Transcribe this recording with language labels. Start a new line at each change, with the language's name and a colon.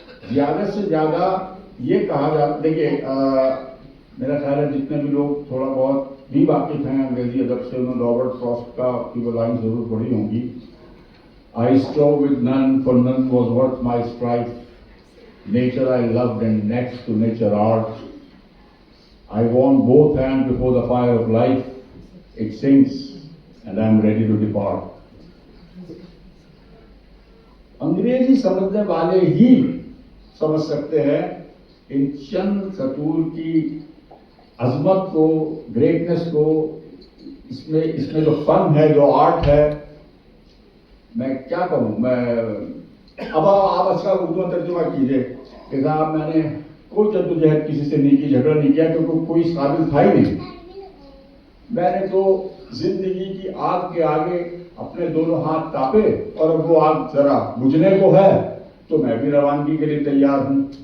Urdu: زیادہ سے زیادہ یہ کہا جاتا، دیکھیے میرا خیال ہے جتنے بھی لوگ تھوڑا بہت بھی واقف ہیں انگریزی ادب سے، انہوں نے رابرٹ فراسٹ کی وہ لائن ضرور پڑھی ہوں گی،
English: I strove with none, for none was worth my strife. Nature I loved, and next to nature art. I warm both hands before the fire of life. It sinks, and I am ready to depart.
Urdu: انگریزی سمجھنے والے ہی سمجھ سکتے ہیں ان چند سطور کی عظمت کو، گریٹنس کو، اس میں جو فن ہے، جو آرٹ ہے۔ میں کیا کہوں، اب آپ اچھا اردو میں ترجمہ کیجیے کہ صاحب میں نے کوئی جدوجہد کسی سے نہیں کی، جھگڑا نہیں کیا، کیونکہ کوئی قابل تھا ہی نہیں۔ میں نے تو زندگی کی آگ کے آگے اپنے دونوں ہاتھ تاپے، اور اب وہ آگ ذرا بجھنے کو ہے تو میں بھی روانگی کے لیے تیار ہوں۔